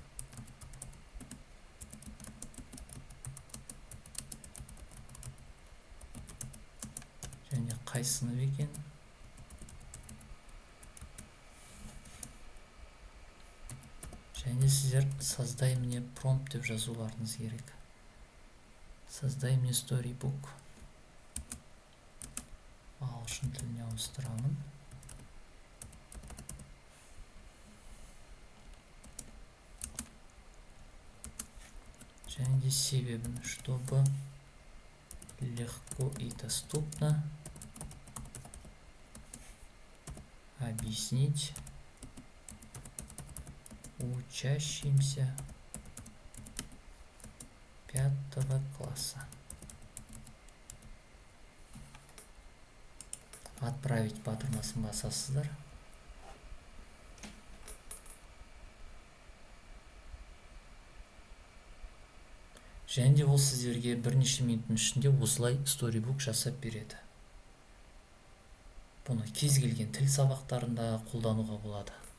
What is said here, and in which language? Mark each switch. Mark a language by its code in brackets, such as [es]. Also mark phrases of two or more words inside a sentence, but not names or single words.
[kk] Және қай сынып екен. Және сіздер [ru] создай мне промпт [kk] деп жазуларыңыз керек. [ru] Создай мне Storybook. [kk] Ағылшын тіліне ауыстырамын. Және себебін, [ru] чтобы легко и доступно объяснить учащимся 5 класса. [kk] Отправить батырмасын басасыздар. Және де ол сіздерге бірнеше минуттың ішінде осылай Storybook жасап береді. Бұны кез келген тіл сабақтарында қолдануға болады.